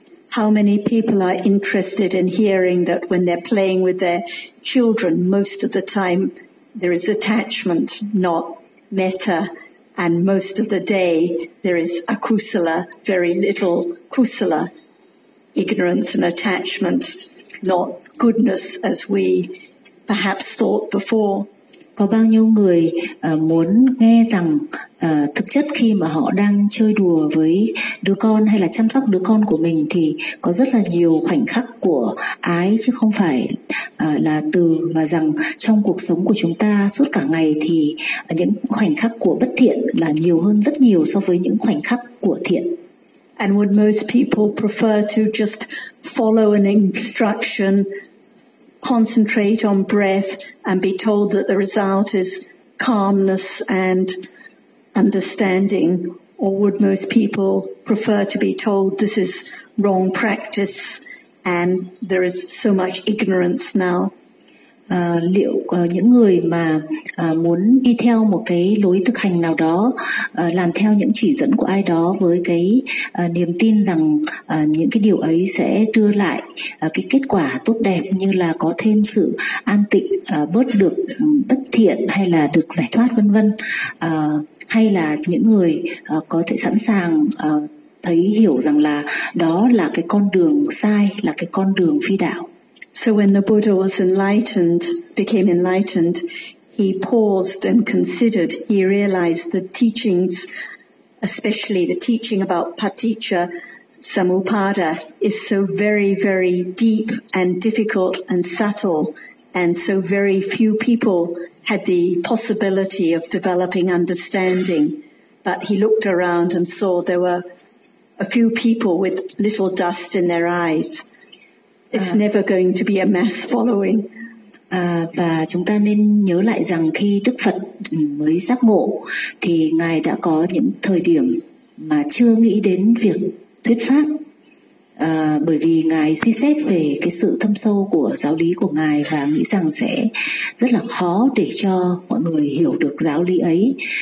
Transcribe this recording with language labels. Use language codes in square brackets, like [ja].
[en] How many people are interested in hearing that when they're playing with their children, most of the time there is attachment, not metta, and most of the day there is akusala, very little kusala, ignorance and attachment, not goodness as we perhaps thought before. [vi] Có bao nhiêu người muốn nghe rằng thực chất khi mà họ đang chơi đùa với đứa con hay là chăm sóc đứa con của mình thì có rất là nhiều khoảnh khắc của ái chứ không phải là từ, mà rằng trong cuộc sống của chúng ta suốt cả ngày thì những khoảnh khắc của bất thiện là nhiều hơn rất nhiều so với những khoảnh khắc của thiện. [en] And would most people prefer to just follow an instruction, concentrate on breath, and be told that the result is calmness and understanding? Or would most people prefer to be told this is wrong practice and there is so much ignorance now? [vi] liệu những người mà muốn đi theo một cái lối thực hành nào đó, làm theo những chỉ dẫn của ai đó với cái niềm tin rằng những cái điều ấy sẽ đưa lại cái kết quả tốt đẹp, như là có thêm sự an tịnh, bớt được bất thiện, hay là được giải thoát vân vân, hay là những người có thể sẵn sàng thấy hiểu rằng là đó là cái con đường sai, là cái con đường phi đạo. [en] So when the Buddha was enlightened, became enlightened, he paused and considered, he realized the teachings, especially the teaching about paticca samuppada, is so very, very deep and difficult and subtle, and so very few people had the possibility of developing understanding. But he looked around and saw there were a few people with little dust in their eyes. It's never going to be a mass following. [vi] Và chúng ta nên nhớ lại rằng khi Đức Phật mới giác ngộ thì Ngài đã có những thời điểm mà chưa nghĩ đến việc thuyết pháp, bởi vì Ngài suy xét về cái sự thâm sâu của giáo lý của Ngài và nghĩ rằng sẽ rất là khó để cho mọi người hiểu được giáo lý ấy.